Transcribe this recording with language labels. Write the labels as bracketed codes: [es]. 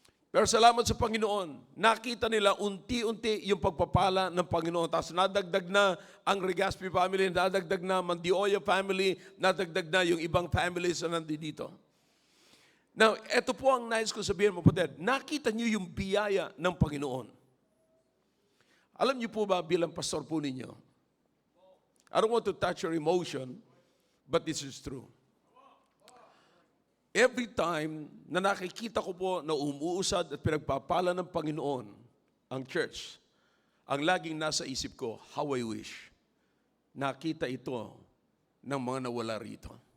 [tl] Pero salamat sa Panginoon, nakita nila unti-unti yung pagpapala ng Panginoon. Tapos nadagdag na ang Regaspi family, nadagdag na Mandioya family, nadagdag na yung ibang families na nandito. Now, ito po ang nais ko sabihin mo, kapatid. Nakita niyo yung biyaya ng Panginoon. Alam niyo po ba bilang pastor po ninyo? [en] I don't want to touch your emotion, but this is true. Every time [tl] na nakikita ko po na umuusad at pinagpapala ng Panginoon ang church, ang laging nasa isip ko, [en] how I wish [tl] nakita ito ng mga nawala rito.